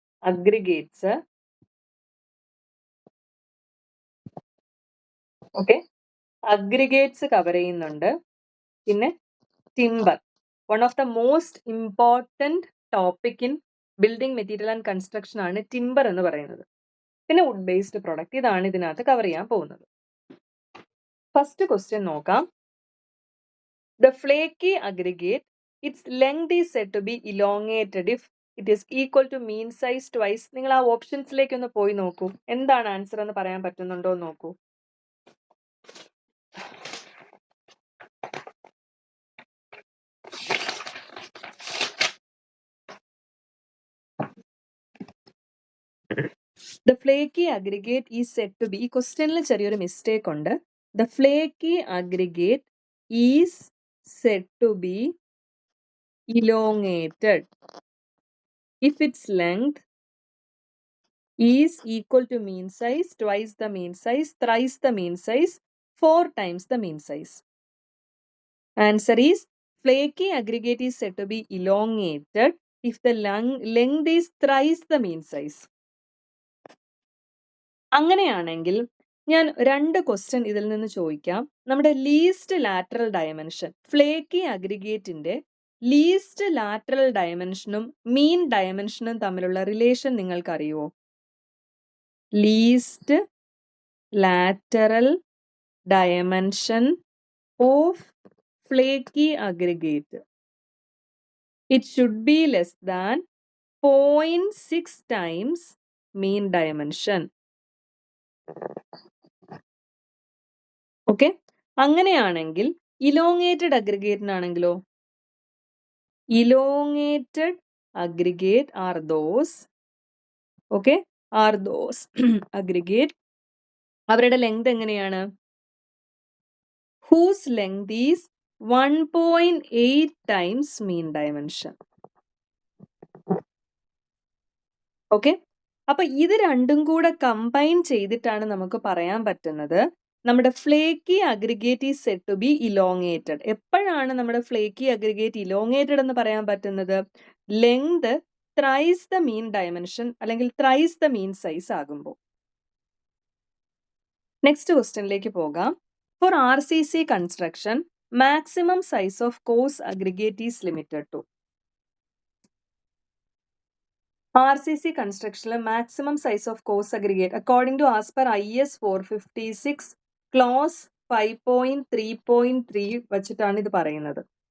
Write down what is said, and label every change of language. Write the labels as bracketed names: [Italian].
[Malayalam] Aggregates, okay, aggregates cover ചെയ്യുന്നുണ്ട്. [English] പിന്നെ timber, one of the most important topic in building material and construction [Malayalam] ആണ് timber എന്ന് പറയുന്നത്. പിന്നെ വുഡ് ബേസ്ഡ് പ്രൊഡക്റ്റ്, ഇതാണ് ഇതിനകത്ത് കവർ ചെയ്യാൻ പോകുന്നത്. ഫസ്റ്റ് ക്വസ്റ്റ്യൻ നോക്കാം. [English] The flaky aggregate, its length is said to be elongated if it is equal to mean size twice. [Malayalam] നിങ്ങൾ ആ ഓപ്ഷൻസിലേക്ക് ഒന്ന് പോയി നോക്കൂ, എന്താണ് ആൻസർ എന്ന് പറയാൻ പറ്റുന്നുണ്ടോ എന്ന് നോക്കൂ. [English] The flaky aggregate is said to be, [Malayalam] ഈ ക്വസ്റ്റ്യനിൽ ചെറിയൊരു മിസ്റ്റേക്ക് ഉണ്ട്. [English] The flaky aggregate is said to be elongated if its length is equal to mean size, twice the mean size, thrice the mean size, 4 times the mean size. Answer is, flaky aggregate is said to be elongated if the length is thrice the mean size. [Malayalam] അങ്ങനെയാണെങ്കിൽ ഞാൻ 2 question ഇതിൽ നിന്ന് ചോദിക്കാം. നമ്മുടെ least lateral dimension, flaky അഗ്രിഗേറ്റിന്റെ least lateral ഡയമെൻഷനും മീൻ ഡയമെൻഷനും തമ്മിലുള്ള relation നിങ്ങൾക്ക് അറിയുമോ? [English] Least lateral dimension of flaky aggregate, it should be less than 0.6 times mean dimension. [Malayalam] Okay, അങ്ങനെയാണെങ്കിൽ elongated അഗ്രിഗേറ്റിനാണെങ്കിലോ? [English] elongated aggregate are those, okay, are those aggregate, [Malayalam] അവരുടെ length എങ്ങനെയാണ്? [English] whose length is 1.8 times mean dimension. [Malayalam] Okay, അപ്പൊ ഇത് രണ്ടും കൂടെ combine ചെയ്തിട്ടാണ് നമുക്ക് പറയാൻ പറ്റുന്നത് നമ്മുടെ [English] Flaky aggregate is said to be elongated. [Malayalam] എപ്പോഴാണ് നമ്മുടെ ഫ്ലേക്കി അഗ്രിഗേറ്റ് ഇലോങ്ങേറ്റഡ് എന്ന് പറയാൻ പറ്റുന്നത്? [English] Length thrice the mean dimension അല്ലെങ്കിൽ thrice the mean size ആകുമ്പോൾ. [Malayalam] നെക്സ്റ്റ് ക്വസ്റ്റ്യനിലേക്ക് പോകാം. [English] For RCC construction, maximum size of coarse aggregate is limited to. RCC construction maximum size of coarse aggregate according to as per IS 456 clause 5.3.3 [Malayalam] വച്ചിട്ടാണ് ഇത് പറയുന്നത്.